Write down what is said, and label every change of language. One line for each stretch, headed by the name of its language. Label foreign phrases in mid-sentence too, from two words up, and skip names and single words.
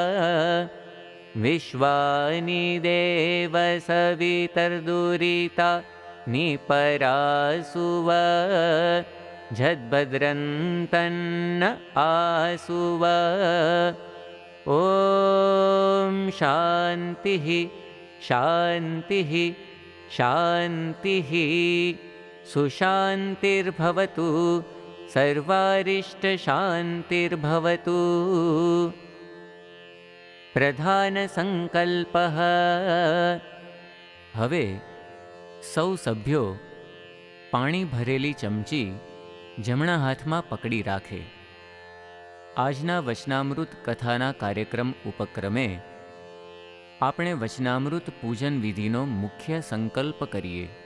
Sanskrit: વિશ્વાનિ દેવ સવિતર્દુરિતા નિપરાસુવ જદ્ભદ્રંતન્ન આસુવ. ઓમ શાંતિ शान्तिः शान्तिः सुशान्तिर्भवतु सर्वारिष्टशान्तिर्भवतु। प्रधानसङ्कल्पः।
Gujarati: હવે સૌ સભ્યો પાણી ભરેલી ચમચી જમણા હાથમાં પકડી રાખે. આજના વચનામૃત કથાના કાર્યક્રમ ઉપક્રમે આપણે વચનામૃત પૂજન વિધિનો મુખ્ય સંકલ્પ કરીએ.